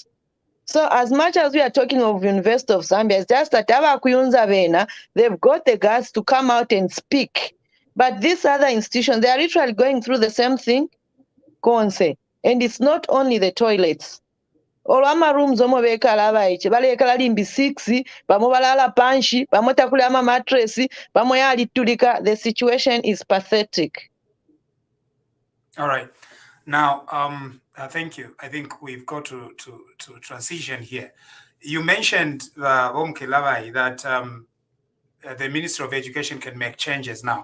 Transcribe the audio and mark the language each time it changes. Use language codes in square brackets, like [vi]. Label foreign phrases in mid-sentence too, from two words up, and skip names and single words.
[en] So as much as we are talking of University of Zambia, it's just that they've got the guts to come out and speak. But these other institutions, they are literally going through the same thing. [bem] Konse. [en] And it's not only the toilets. [bem] Olwama rooms omo bekala abayiche balekala limbi 6 bamo balala panshi bamo takula ama mattress bamo yali tulika. [en] The situation is pathetic. All right. Now, thank you. I think we've got to transition here. You mentioned that the Ministry of Education can make changes now.